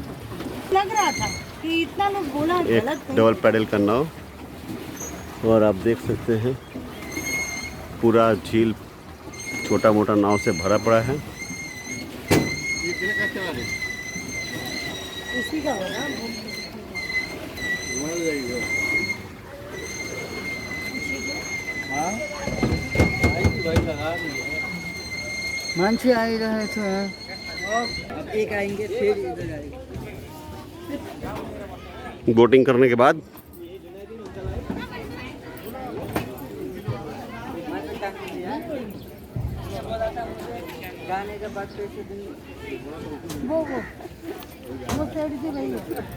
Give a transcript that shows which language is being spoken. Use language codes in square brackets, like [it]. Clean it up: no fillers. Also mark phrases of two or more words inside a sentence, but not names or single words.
[hi] लग रहा था कि इतना लोग बोला एक गलत नहीं। डबल पैडल का नाव, और आप देख सकते हैं पूरा झील छोटा मोटा नाव से भरा पड़ा है। उसी का होगा। [ne] मान्छे आइरहेछ। [hi] अब एक आएंगे फिर इधर आएंगे। बोटिंग करने के बाद गाने का बात कैसे देंगे? वो साइड से वही है।